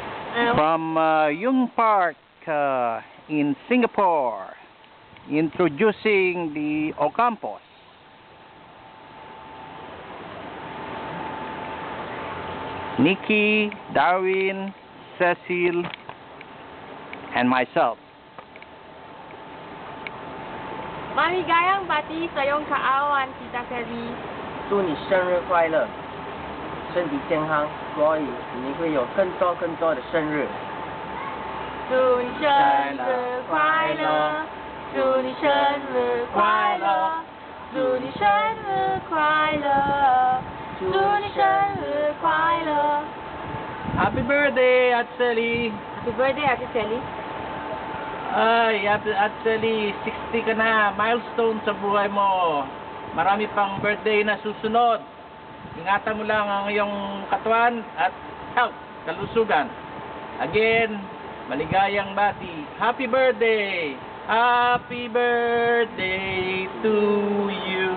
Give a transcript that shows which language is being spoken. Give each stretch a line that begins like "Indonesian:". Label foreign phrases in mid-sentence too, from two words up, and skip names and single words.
English: From Yung Park in Singapore, introducing the Ocampos. Nikki, Darwin, Cecil, and myself.
Filipino: Maligayang bati sa iyong kaawan, Tita Kelly.
Chinese: 祝你生日快乐，身体健康，所以你会有更多的生日。祝你生日快乐，祝你生日快乐，祝你生日快乐，祝你生日快乐。
English: Happy birthday, At Sally! Happy birthday, Ate Kelly.
Filipino: Ay, At Sally, 60 ka na. Milestone sa buhay mo. Marami pang birthday na susunod. Ingatan mo lang ang iyong katawan at health, kalusugan. Again, maligayang bati.
English: Happy birthday! Happy birthday to you!